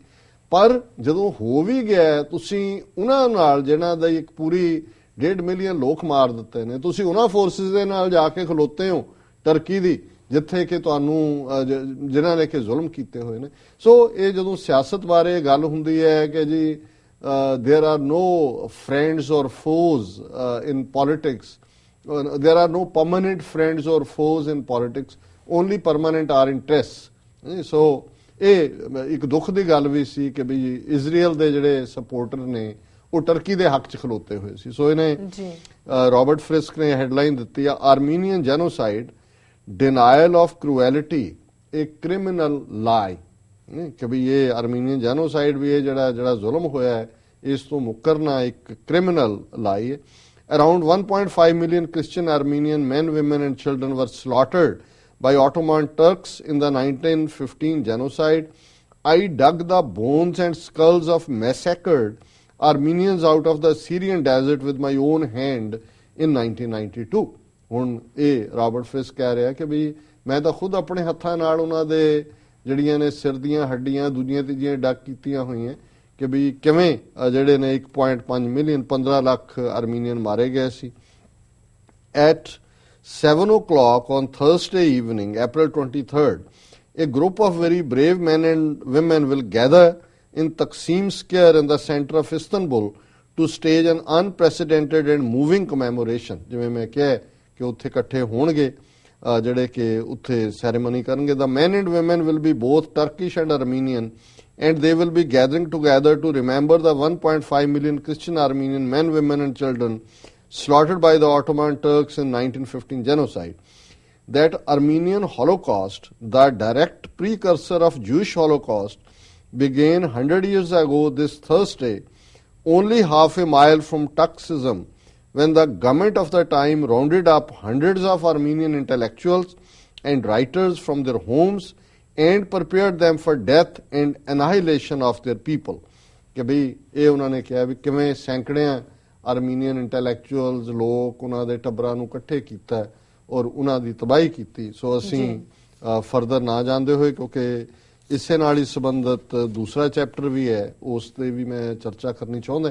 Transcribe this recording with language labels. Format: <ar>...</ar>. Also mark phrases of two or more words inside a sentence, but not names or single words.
<pa>ਪਰ ਜਦੋਂ ਹੋ ਵੀ ਗਿਆ, ਤੁਸੀਂ ਉਹਨਾਂ ਨਾਲ ਜਿਹਨਾਂ ਦਾ ਇੱਕ ਪੂਰੀ 1.5 ਮਿਲੀਅਨ ਲੋਕ ਮਾਰ ਦਿੱਤੇ ਨੇ, ਤੁਸੀਂ ਉਹਨਾਂ ਫੋਰਸਿਸ ਦੇ ਨਾਲ ਜਾ ਕੇ ਖਲੋਤੇ ਹੋ ਟਰਕੀ ਦੀ, ਜਿੱਥੇ ਕਿ ਤੁਹਾਨੂੰ ਜਿਨ੍ਹਾਂ ਨੇ ਕਿ ਜ਼ੁਲਮ ਕੀਤੇ ਹੋਏ ਨੇ। ਸੋ ਇਹ ਜਦੋਂ ਸਿਆਸਤ ਬਾਰੇ ਗੱਲ ਹੁੰਦੀ ਹੈ ਕਿ ਜੀ</pa> <en>there are no friends or foes in politics, there are no permanent friends or foes in politics, only permanent are interests.</en> <pa>ਸੋ ਇਹ ਇੱਕ ਦੁੱਖ ਦੀ ਗੱਲ ਵੀ ਸੀ ਕਿ ਵੀ ਇਜ਼ਰਾਈਲ ਦੇ ਜਿਹੜੇ ਸਪੋਰਟਰ ਨੇ ਉਹ ਟਰਕੀ ਦੇ ਹੱਕ 'ਚ ਖਲੋਤੇ ਹੋਏ ਸੀ। ਸੋ ਇਹਨੇ ਰਾਬਰਟ ਫ੍ਰਿਸਕ ਨੇ ਹੈਡਲਾਈਨ ਦਿੱਤੀ ਆ,</pa> <en>Armenian genocide denial of cruelty a criminal lie,</en> <pa>ਕਿ ਵੀ ਇਹ</pa> <en>Armenian genocide</en> <pa>ਵੀ ਇਹ ਜਿਹੜਾ ਜ਼ੁਲਮ ਹੋਇਆ ਹੈ ਇਸ ਤੋਂ ਮੁਕਰਨਾ ਇੱਕ</pa> <en>criminal lie</en> <pa>ਹੈ।</pa> <en>Around 1.5 million Christian Armenian men, women and children were slaughtered by Ottoman Turks in the 1915 genocide. I dug the bones and skulls of massacred Armenians out of the Syrian desert with my own hand in 1992.</en> <pa>ਹੁਣ ਇਹ ਰਾਬਰਟ ਫ੍ਰਿਸਕ ਕਹਿ ਰਿਹਾ ਕਿ ਵੀ ਮੈਂ ਤਾਂ ਖੁਦ ਆਪਣੇ ਹੱਥਾਂ ਨਾਲ ਉਹਨਾਂ ਦੇ ਜਿਹੜੀਆਂ ਨੇ ਸਿਰ ਦੀਆਂ ਹੱਡੀਆਂ ਦੂਜੀਆਂ ਤੀਜੀਆਂ ਡੱਕ ਕੀਤੀਆਂ ਹੋਈਆਂ ਕਿ ਵੀ ਕਿਵੇਂ ਜਿਹੜੇ ਨੇ 1.5 ਮਿਲੀਅਨ 15 ਲੱਖ ਅਰਮੀਨੀਅਨ ਮਾਰੇ ਗਏ ਸੀ।</pa> <en>At 7 o'clock on Thursday evening, April 23rd, a group of very brave men and women will gather in Taksim Square in the center of Istanbul to stage an unprecedented and moving commemoration.</en> <pa>ਜਿਵੇਂ ਮੈਂ ਕਿਹਾ ਕਿ ਉੱਥੇ ਇਕੱਠੇ ਹੋਣਗੇ ਜਿਹੜੇ ਕਿ ਉੱਥੇ ਸੈਰੇਮਨੀ ਕਰਨਗੇ।</pa> <en>The men and women will be both Turkish and Armenian, and they will be gathering together to remember the 1.5 million Christian Armenian men, women and children slaughtered by the Ottoman Turks in 1915 genocide. That Armenian Holocaust, the direct precursor of Jewish Holocaust, began 100 years ago this Thursday, only half a mile from Taksim, when the government of the time rounded up hundreds of Armenian intellectuals and writers from their homes and prepared them for death and annihilation of their people.</en> <pa>ਕਿ ਵੀ ਇਹ ਉਹਨਾਂ ਨੇ ਕਿਹਾ ਵੀ ਕਿਵੇਂ ਸੈਂਕੜਿਆਂ</pa> <en>Armenian intellectuals</en> <pa>ਲੋਕ ਉਹਨਾਂ ਦੇ ਟੱਬਰਾਂ ਨੂੰ ਇਕੱਠੇ ਕੀਤਾ ਔਰ ਉਹਨਾਂ ਦੀ ਤਬਾਹੀ ਕੀਤੀ। ਸੋ ਅਸੀਂ ਫਰਦਰ ਨਾ ਜਾਂਦੇ ਹੋਏ, ਕਿਉਂਕਿ ਇਸੇ ਨਾਲ ਹੀ ਸੰਬੰਧਿਤ ਦੂਸਰਾ ਚੈਪਟਰ ਵੀ ਹੈ, ਉਸ ਤੇ ਵੀ ਮੈਂ ਚਰਚਾ ਕਰਨੀ ਚਾਹੁੰਦਾ।</pa>